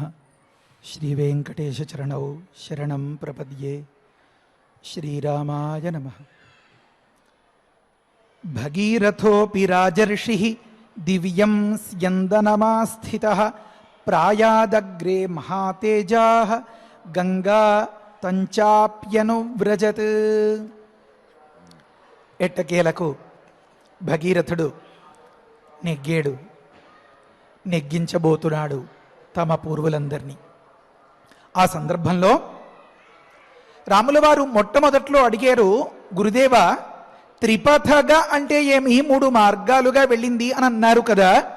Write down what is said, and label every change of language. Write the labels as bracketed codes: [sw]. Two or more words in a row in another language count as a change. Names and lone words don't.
[sa] श्री वेंकटेश चरणौ शरणं प्रपद्ये। श्रीरामाय नमः। भगीरथोऽपि राजर्षिः दिव्यं स्यन्दनमास्थितः प्रायादग्रे महातेजाः गंगा తంచాప్యనువ్రజత్. [te] ఎట్టకేలకు భగీరథుడు నెగ్గాడు, నెగ్గించబోతున్నాడు తమ పూర్వులందరినీ. ఆ సందర్భంలో రాముల వారు మొట్టమొదట్లో అడిగారు, గురుదేవ త్రిపథగా అంటే ఏమి, 3 మార్గాలుగా వెళ్ళింది అని అన్నారు కదా.